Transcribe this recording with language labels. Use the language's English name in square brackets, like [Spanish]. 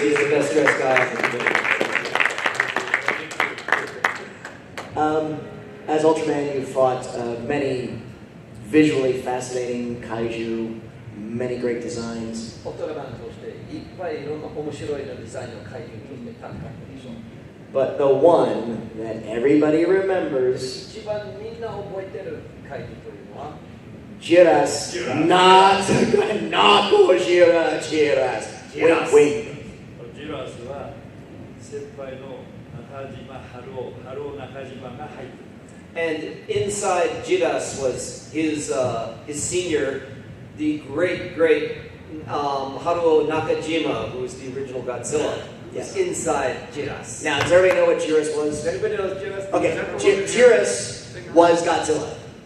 [English] He's the best dressed guy in the convention. As Ultraman, you fought many visually fascinating kaiju, many great designs. [Japanese] ウルトラマンとしていっぱいいろんな面白いデザインの怪獣として戦ったでしょ。 [English] But the one that everybody remembers, [Japanese] 一番みんな覚えてる怪獣というのは [English] Jiras, not Gojira, Jiras. Wink, wink. [Japanese] ジュラスは先輩の中島春尾中島が入ってる。 [English] And inside Jiras was his senior, the great Haruo Nakajima, who was the original Godzilla. Yes. Inside Jiras. Now, does everybody know what Jiras was? Does anybody know Jiras? Okay, Jiras was Godzilla.